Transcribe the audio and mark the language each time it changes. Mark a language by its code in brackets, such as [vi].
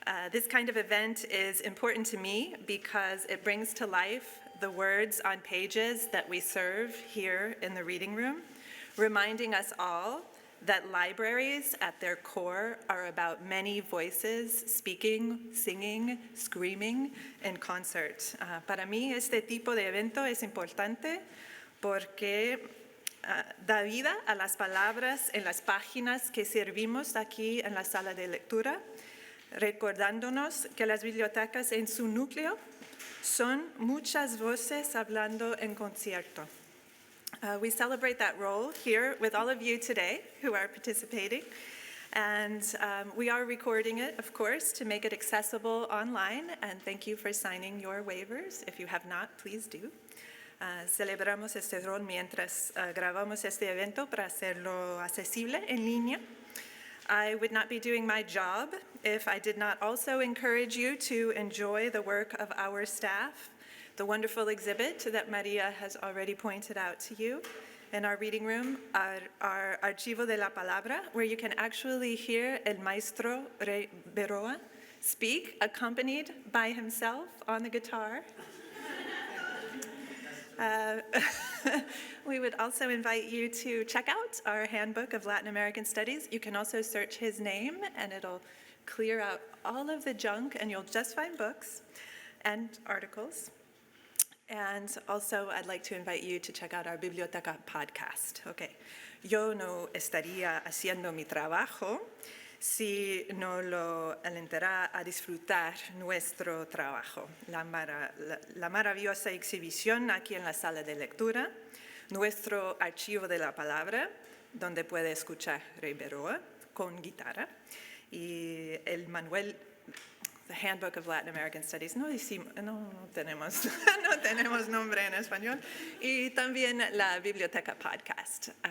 [en] This kind of event is important to me because it brings to life the words on pages that we serve here in the reading room, reminding us all that libraries at their core are about many voices speaking, singing, screaming in concert. [es] Para mí este tipo de evento es importante porque da vida a las palabras en las páginas que servimos aquí en la sala de lectura, recordándonos que las bibliotecas en su núcleo son muchas voces hablando en concierto. [en] We celebrate that role here with all of you today who are participating. And we are recording it, of course, to make it accessible online. And thank you for signing your waivers. If you have not, please do. [es] Celebramos este rol mientras grabamos este evento para hacerlo accesible en línea. [en] I would not be doing my job if I did not also encourage you to enjoy the work of our staff, the wonderful exhibit that Maria has already pointed out to you in our reading room, our Archivo de la Palabra, where you can actually hear El Maestro Rey Berroa speak, accompanied by himself on the guitar. We would also invite you to check out our Handbook of Latin American Studies. You can also search his name, and it'll clear out all of the junk, and you'll just find books and articles. And also, I'd like to invite you to check out our Biblioteca podcast. Okay. [es] Yo no estaría haciendo mi trabajo si no lo alentara a disfrutar nuestro trabajo. La maravillosa exhibición aquí en la sala de lectura, nuestro archivo de la palabra, donde puede escuchar Rey Berroa con guitarra, y el manual, the Handbook of Latin American Studies, no tenemos nombre en español, y también la Biblioteca Podcast.